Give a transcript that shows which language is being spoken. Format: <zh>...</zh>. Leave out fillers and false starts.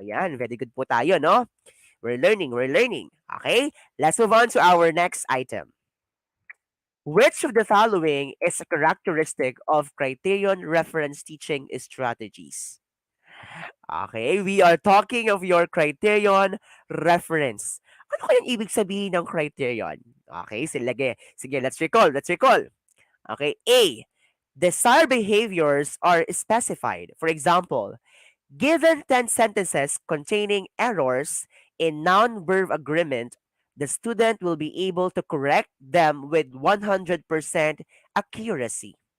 <en>Ayan, very good po tayo, no? We're learning, we're learning. Okay, let's move on to our next item. Which of the following is a characteristic of Criterion reference teaching strategies? Okay, we are talking of your Criterion reference.</en> <tl>Ano kayang ibig sabihin ng Criterion?</tl> <en>Okay, sige, let's recall, let's recall. Okay, A, desired behaviors are specified. For example, given 10 sentences containing errors in noun-verb agreement, the student will be able to correct them with 100% accuracy.</en>